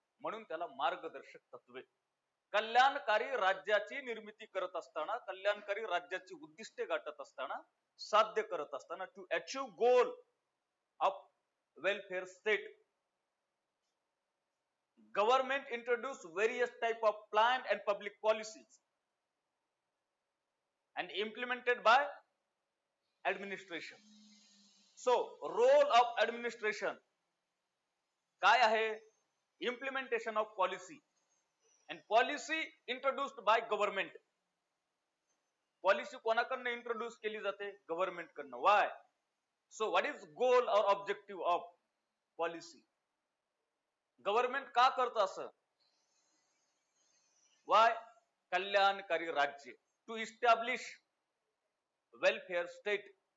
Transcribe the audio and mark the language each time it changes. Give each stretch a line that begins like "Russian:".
Marathi: म्हणून त्याला मार्गदर्शक तत्वे. कल्याणकारी राज्याची निर्मिती करत असताना,
English: कल्याणकारी राज्याची उद्दिष्टे गाठत असताना, साध्य करत असताना, to achieve goal of welfare state, government introduced various type of planned and public policies and implemented by administration. So role of administration
Marathi: काय आहे?
English: implementation of policy and policy introduced by government.
Marathi: Policy कोणाकडनं introduce केली जाते? Government कडनं.
English: Why? So what is goal or objective of policy?
Marathi: Government का करत असं?
English: Why?
Marathi: कल्याणकारी राज्य,
English: To establish welfare state.